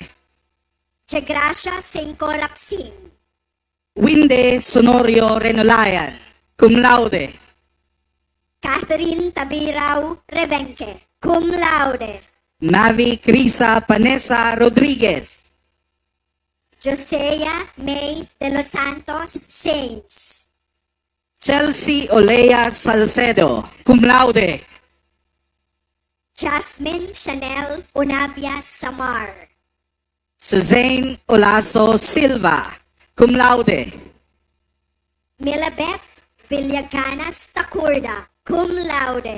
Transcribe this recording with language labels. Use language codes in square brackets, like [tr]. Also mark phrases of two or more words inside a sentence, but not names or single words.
[en] Chegracia Cinco Raksin. Winde Sonorio Renolayan, [la] cum laude. [en] Catherine Tabirao Rebenque, [la] cum laude. [en] Mavi Crisa Panessa Rodriguez. Josea May de los Santos Saints. Chelsea Olea Salcedo, [la] cum laude. [en] Jasmine Chanel Unabia Samar. Suzanne Olaso Silva, [la] cum laude. [en] Milabeth Villaganas Tacurda, [la] cum laude.